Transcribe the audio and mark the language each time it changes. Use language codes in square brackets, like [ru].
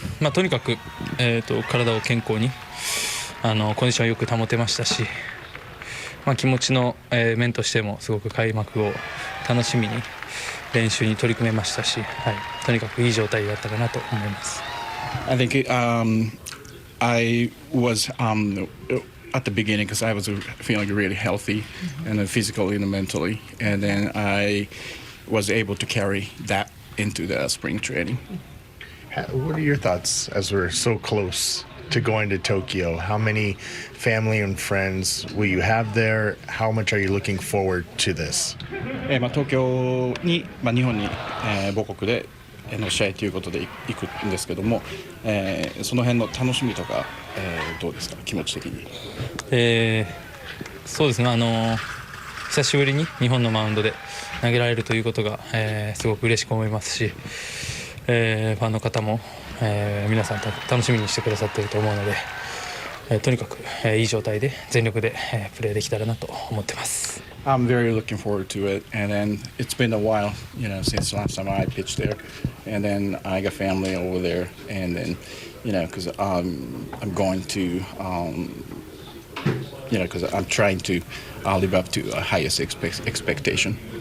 [ja] とにかく、体を健康にコンディションをよく保てましたし、気持ちの、面としてもすごく開幕を楽しみに練習に取り組めましたし、とにかくいい状態だったかなと思います。 [en] I think I was at the beginning because I was feeling really healthy and then physically and mentally, and then I was able to carry that into the spring training. What are your thoughts as we're so close to going to Tokyo? How many family and friends will you have there? How much are you looking forward to this? [ja] 東京に、日本に、母国での試合ということで行くんですけども、その辺の楽しみとか、どうですか、気持ち的に？そうですね、久しぶりに日本のマウンドで投げられるということが、すごく嬉しく思いますし、ファンの方も、皆さん楽しみにしてくださっていると思うので、とにかく、いい状態で全力で、プレーできたらなと思ってます。 [en] I'm very looking forward to it, and then it's been a while, since last time I pitched there, and then I got family over there, and then, because I'm going to, because I'm trying to live up to a highest expectation.